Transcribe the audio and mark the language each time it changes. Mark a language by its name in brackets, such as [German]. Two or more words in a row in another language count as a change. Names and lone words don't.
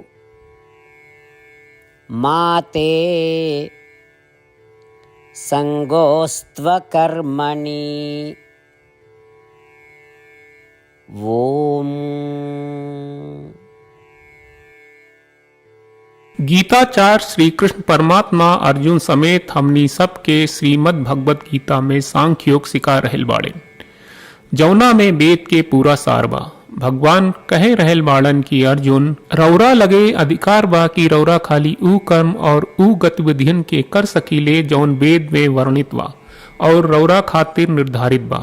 [Sanskrit] मा ते संगोस्त्वकर्मणि। ओम। [Bhojpuri] गीताचार्य श्री कृष्ण परमात्मा अर्जुन समेत हमनी सबके श्रीमद् भगवत गीता में सांख्योग सिखा रहल बाड़े, जौना में वेद के पूरा सार बा। भगवान कहे रहल बाड़न की अर्जुन रौरा लगे अधिकार बा कि रौरा खाली ऊ कर्म और ऊ गतिविधियन के कर सकीले जौन वेद में वर्णित बा और रौरा खातिर निर्धारित बा।